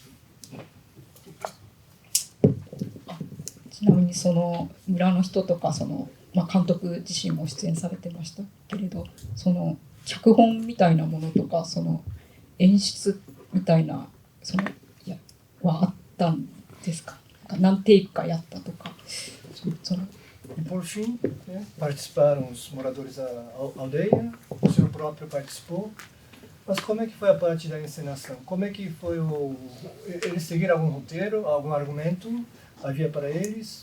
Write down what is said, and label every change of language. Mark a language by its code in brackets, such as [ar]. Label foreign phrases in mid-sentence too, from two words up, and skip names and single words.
[ja] ちなみにその村の人とか監督自身も出演されてましたけれど、脚本みたいなものとか演出みたいなはあったんですか？何テイクかやったとか。 [pt] Por fim, participaram os moradores da aldeia, o senhor próprio participou. Mas como é que foi a parte da encenação? Como é que foi eles seguiram algum roteiro, algum argumento havia para eles?